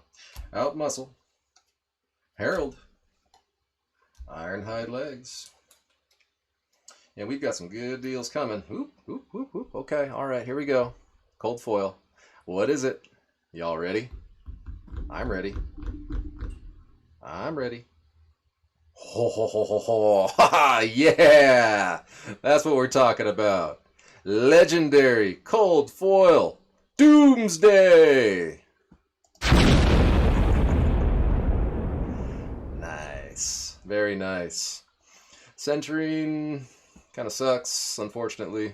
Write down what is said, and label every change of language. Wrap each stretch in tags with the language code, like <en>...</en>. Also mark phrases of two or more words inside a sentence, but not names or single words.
<en>Out Muscle. Herald. Ironhide Legs. And we've got some good deals coming. Oop, oop, oop, oop. Okay, all right, here we go. Cold foil. What is it? Y'all ready? I'm ready. I'm ready. Ho, ho, ho, ho, ho. Ha, ha, yeah! That's what we're talking about. Legendary Cold Foil Doomsday! Nice. Very nice. Centering kind of sucks, unfortunately.</en>